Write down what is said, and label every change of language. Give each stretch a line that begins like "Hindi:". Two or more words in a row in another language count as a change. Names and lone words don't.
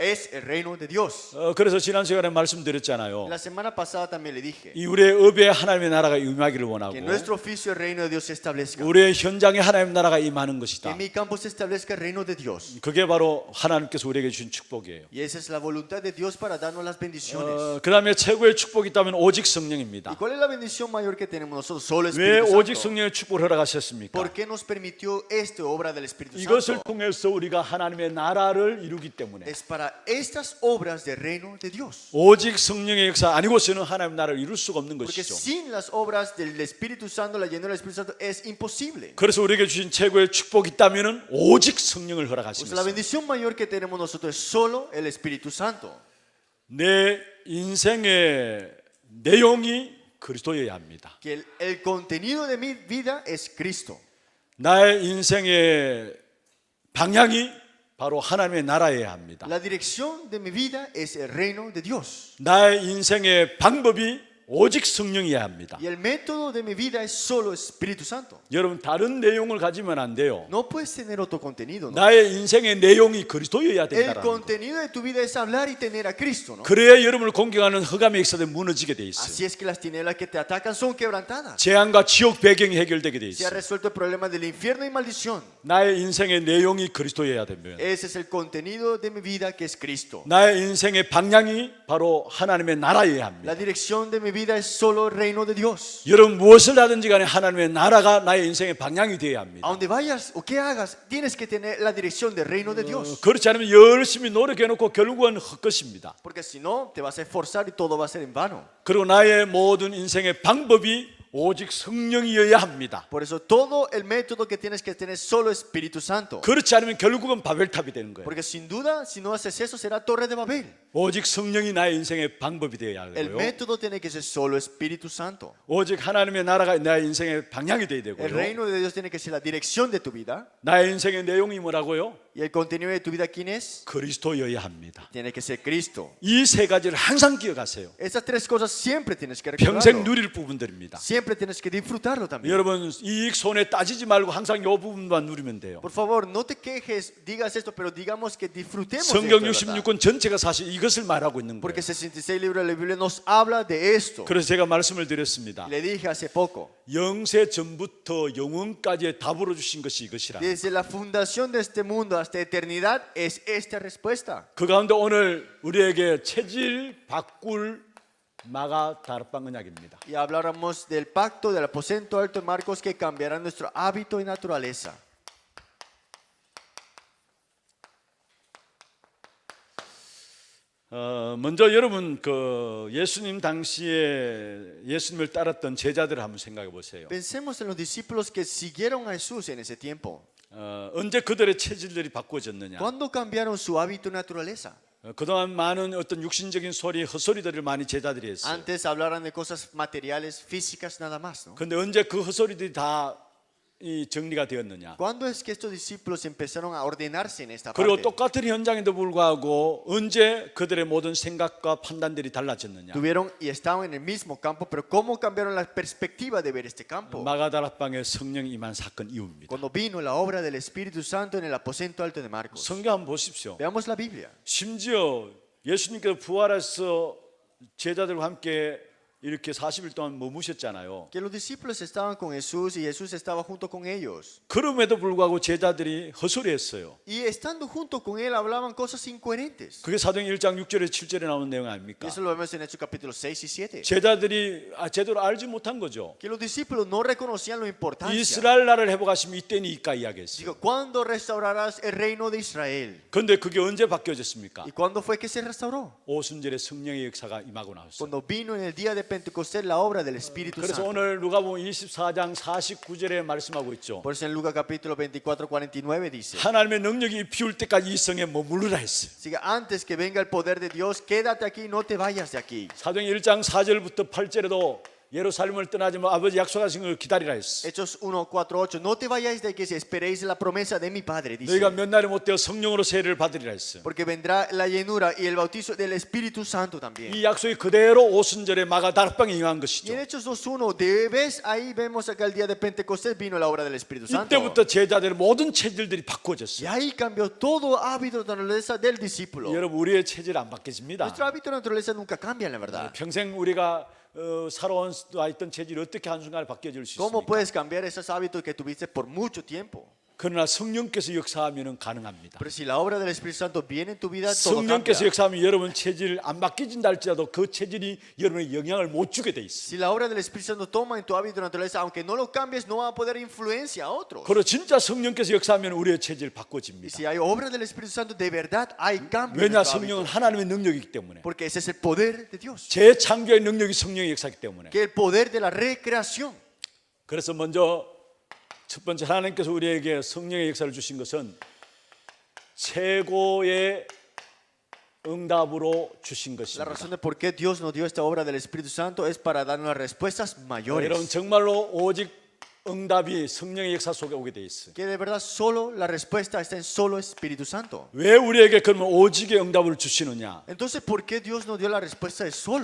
Spanish: Es el reino de Dios.
Korean: 그래서 지난 시간에 말씀드렸잖아요.
Spanish: La semana pasada también le dije
Korean: 이 우리의 업에 하나님의 나라가 임하기를 원하고
Spanish: que en nuestro oficio el reino de Dios se establezca.
Korean: 우리의 현장에 하나님의 나라가 임하는
Spanish: Que
Korean: 것이다.
Spanish: en mi campo se establezca el reino de Dios.
Korean: 그게 바로 하나님께서 우리에게 주신 축복이에요.
Spanish: Y esa es la voluntad de Dios para darnos las bendiciones.
Korean: 그 다음에 최고의 축복이 있다면 오직 성령입니다.
Spanish: ¿Y cuál es la bendición mayor que tenemos nosotros? Solo el
Korean: 왜
Spanish: Espíritu
Korean: 오직
Spanish: Santo.
Korean: 성령의 축복을 허락하셨습니까?
Spanish: ¿Por qué nos permitió esta obra del Espíritu
Korean: 이것을
Spanish: Santo?
Korean: 통해서 우리가 하나님의 나라를 이루기 때문에
Spanish: Es para estas obras del reino de Dios.
Korean: 오직 성령의 역사 아니고서는 하나님의 나라를 이룰 수가 없는
Spanish: Porque
Korean: 것이죠.
Spanish: sin las obras del Espíritu Santo, la llenura del Espíritu Santo es imposible.
Korean: 그래서 우리에게 주신 최고의 축복이 있다면 오직 성령을
Spanish: Pues la
Korean: 허락하십니다.
Spanish: bendición mayor que tenemos nosotros es solo el Espíritu Santo.
Korean: 내 인생의 내용이 그리스도여야 합니다.
Spanish: Que el contenido de mi vida es Cristo.
Korean: 나의 인생의 방향이 바로 하나님의 나라여야 합니다.
Spanish: La dirección de mi vida es el reino de Dios.
Korean: 나의 인생의 방법이 오직 성령이어야 합니다.
Spanish: Y el método de mi vida es solo Espíritu Santo.
Korean: 여러분 다른 내용을 가지면 안 돼요.
Spanish: No puedes tener otro contenido, ¿no?
Korean: 나의 인생의 내용이 그리스도여야
Spanish: El
Korean: 된다라는 거.
Spanish: contenido de tu vida es hablar y tener a Cristo, ¿no?
Korean: 그래야 여러분을 공격하는 흑암의 역사들이 무너지게 돼 있어요.
Spanish: Así es que las tinieblas que te atacan son quebrantadas.
Korean: 재앙과 지옥 배경이 해결되게 돼
Spanish: Se ha
Korean: 있어요.
Spanish: resuelto el problema del infierno y maldición.
Korean: 나의 인생의 내용이 그리스도여야 되면
Spanish: Ese es el contenido de mi vida que es Cristo.
Korean: 나의 인생의 방향이 바로 하나님의 나라여야 합니다.
Spanish: La dirección de mi vida es solo el reino de Dios.
Korean: 여러분 무엇을 하든지 간에 하나님의 나라가 나의 인생의 방향이 되어야 합니다.
Spanish: A donde vayas o que hagas, tienes que tener la dirección del reino de Dios.
Korean: 그렇지 않으면 열심히 노력해놓고 결국은 헛것입니다.
Spanish: Porque si no, te vas a esforzar y todo va a ser en vano.
Korean: 그리고 나의 모든 인생의 방법이 오직 성령이어야 합니다.
Spanish: Por eso todo el método que tienes que tener es solo Espíritu Santo.
Korean: 그렇지 않으면 결국은 바벨탑이 되는 거예요.
Spanish: Porque sin duda, si no haces eso, será Torre de Babel.
Korean: 오직 성령이 나의 인생의 방법이 되어야
Spanish: El
Korean: 하고요.
Spanish: método tiene que ser solo Espíritu Santo.
Korean: 오직 하나님의 나라가 나의 인생의 방향이 되어야
Spanish: El
Korean: 되고요.
Spanish: reino de Dios tiene que ser la dirección de tu vida.
Korean: 나의 인생의 내용이 뭐라고요?
Spanish: Y el contenido de tu vida, ¿quién es?
Korean: 그리스도여야 합니다.
Spanish: Tiene que ser Cristo.
Korean: 이 세 가지를 항상 기억하세요.
Spanish: Esas tres cosas siempre tienes que
Korean: 평생
Spanish: recordarlo.
Korean: 누릴 부분들입니다.
Spanish: Siempre tienes que disfrutarlo también.
Korean: 여러분 이익 손해 따지지 말고 항상 이 부분만 누리면 돼요.
Spanish: Por favor, no te quejes, digas esto, pero digamos que disfrutemos de
Korean: 성경
Spanish: esto, de verdad.
Korean: 66권 전체가 사실 이것을 말하고 있는
Spanish: Porque
Korean: 거예요.
Spanish: 66 libros de la Biblia nos habla de esto.
Korean: 그래서 제가 말씀을 드렸습니다.
Spanish: Le dije hace poco,
Korean: 영세 전부터 영원까지의 답으로 주신 것이 이것이라.
Spanish: desde la fundación de este mundo hasta eternidad es esta respuesta.
Korean: 그 가운데 오늘 우리에게 체질 바꿀 마가 다락방 언약입니다.
Spanish: Y habláramos del pacto del aposento alto de Marcos que cambiará nuestro hábito y naturaleza.
Korean: 먼저 여러분 그 예수님 당시에 예수님을 따랐던 제자들을 한번 생각해 보세요.
Spanish: Pensemos en los discípulos que siguieron a Jesús en ese tiempo.
Korean: 언제 그들의 체질들이 바꿔졌느냐?
Spanish: ¿Cuándo cambiaron su hábito y naturaleza?
Korean: 그동안 많은 어떤 육신적인 소리, 헛소리들을 많이 제자들이 했어요.
Spanish: Antes hablaran de cosas materiales, físicas nada más, ¿no?
Korean: 근데 언제 그 헛소리들이 다 이 정리가 되었느냐?
Spanish: ¿Cuándo es que estos discípulos empezaron a ordenarse en esta
Korean: 그리고
Spanish: parte?
Korean: 똑같은 현장에도 불구하고 언제 그들의 모든 생각과 판단들이 달라졌느냐?
Spanish: Tuvieron y estaban en el mismo campo, pero ¿cómo cambiaron la perspectiva de ver este campo?
Korean: 마가다락방에 성령이 임한 사건 이후입니다.
Spanish: Cuando vino la obra del Espíritu Santo en el aposento alto de Marcos.
Korean: 성경 한번 보십시오.
Spanish: Veamos la Biblia.
Korean: 심지어 예수님께서 부활해서 제자들과 함께 이렇게 40일 동안 머무셨잖아요.
Spanish: Que los discípulos estaban con Jesús y Jesús estaba junto con ellos.
Korean: 그럼에도 불구하고 제자들이 헛소리했어요.
Spanish: Y estando junto con él hablaban cosas incoherentes.
Korean: 그게 사도행 1장 6절에 7절에 나오는 내용
Spanish: Y
Korean: 아닙니까?
Spanish: eso lo vemos en Hechos capítulo 6 y 7.
Korean: 제자들이 제대로 알지 못한 거죠.
Spanish: Que los discípulos no reconocían la importancia.
Korean: 이스라엘 나라를 회복하시면 이때니까 이야기했어요.
Spanish: Digo, ¿cuándo restaurarás el reino de Israel?
Korean: 그런데 그게 언제 바뀌어졌습니까?
Spanish: ¿Y cuándo fue que se restauró?
Korean: 오순절에 성령의 역사가 임하고 나왔어요.
Spanish: Cuando vino en el día de Pentecostés la obra del Espíritu
Korean: 그래서
Spanish: Santo.
Korean: 오늘 누가복음 24장 49절에 말씀하고 있죠.
Spanish: Por eso en Lucas capítulo 24:49 dice,
Korean: 하나님의 능력이 피울 때까지 이 성에 머무르라 했어요.
Spanish: así que antes que venga el poder de Dios, quédate aquí, no te vayas de aquí.
Korean: 사도행 1장 4절부터 8절에도 예루살렘을 떠나지 마 아버지 약속하신 걸 기다리라 했어.
Spanish: Hechos 1:4-8, no te vayáis de aquí si esperéis la promesa de mi Padre, dice.
Korean: 너희가 몇 날이 못 되어 성령으로 세례를 받으리라 했어.
Spanish: Porque vendrá la llenura y el bautizo del Espíritu Santo también.
Korean: 이 약속이 그대로 오순절에 마가다락방에 임한
Spanish: Y
Korean: 것이죠.
Spanish: en Hechos 2:1, ves ahí vemos acá el día de Pentecostés vino la obra del Espíritu Santo.
Korean: 이때부터 제자들의 모든 체질들이
Spanish: Y
Korean: 바꿔졌어요.
Spanish: ahí cambió todo hábito de naturaleza del discípulo.
Korean: 여러분 우리의 체질 안 바뀌어집니다.
Spanish: Nuestro hábito de naturaleza nunca cambia, la verdad.
Korean: 평생 우리가 살아온 있던 체질이 어떻게 한순간에 바뀌어질 수
Spanish: ¿Cómo
Korean: 있습니까?
Spanish: puedes cambiar esos hábitos que tuviste por mucho tiempo?
Korean: 그러나 성령께서 역사하면 가능합니다.
Spanish: Pero si la obra del Espíritu Santo viene en tu vida, todo
Korean: 성령께서
Spanish: cambia.
Korean: 역사하면 여러분 체질 안 바뀌진다 할지라도 그 체질이 여러분의 영향을 못 주게 돼 있어요.
Spanish: Si la obra del Espíritu Santo toma en tu hábito de naturaleza, aunque no lo cambies, no va a poder influencia a otros.
Korean: 그리고 진짜 성령께서 역사하면 우리의 체질
Spanish: Y
Korean: 바꿔집니다.
Spanish: si hay obra del Espíritu Santo, de verdad hay cambio en
Korean: 왜냐
Spanish: nuestro
Korean: 성령은
Spanish: hábito.
Korean: 하나님의 능력이기 때문에
Spanish: Porque ese es el poder de Dios.
Korean: 재창조의 능력이 성령의 역사이기 때문에
Spanish: Que el poder de la recreación.
Korean: 그래서 먼저 첫 번째 하나님께서 우리에게 성령의 역사를 주신 것은 최고의 응답으로 주신
Spanish: La
Korean: 것입니다.
Spanish: razón de por qué Dios nos dio esta obra del Espíritu Santo es para darnos las respuestas
Korean: 여러분
Spanish: mayores.
Korean: 정말로 오직 응답이 성령의 역사 속에 오게 돼 있어요.
Spanish: Que de verdad solo la respuesta está en solo Espíritu Santo.
Korean: 왜 우리에게 그러면 오직의 응답을 주시느냐?
Spanish: Entonces, ¿por qué Dios nos dio la respuesta de solo?